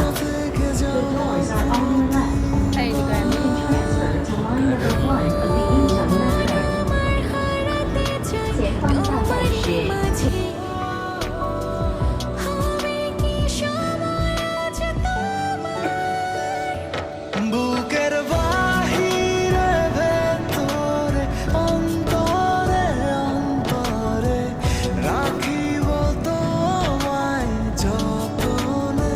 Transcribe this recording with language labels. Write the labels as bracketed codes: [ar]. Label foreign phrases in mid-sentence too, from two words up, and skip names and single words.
[en] The doors are on your left. You can transfer to line number 1 of the Incheon Metro. [zh] 前方大站是请 [bn] বুকের বাহিরে ভেতরে অন্তরে অন্তরে রাখিব তোমায় যতনে